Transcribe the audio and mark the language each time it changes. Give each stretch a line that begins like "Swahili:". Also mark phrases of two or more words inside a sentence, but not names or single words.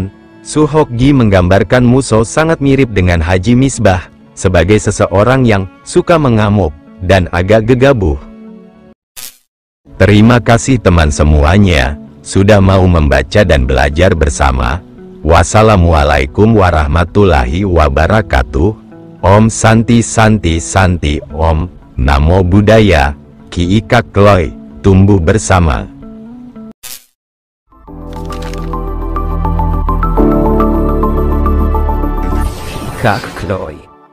Indonesian: Suhok Gi menggambarkan Musso sangat mirip dengan Haji Misbah, sebagai seseorang yang suka mengamuk dan agak gegabah. Terima kasih teman semuanya, sudah mau membaca dan belajar bersama.
Arabic: والسلام عليكم ورحمة الله وبركاته.
Sanskrit: ॐ शान्तिः शान्तिः शान्तिः ॐ.
Pali: Namo Buddhaya,
Indonesian: Ki Kak Kloy, tumbuh bersama. Kak Kloy.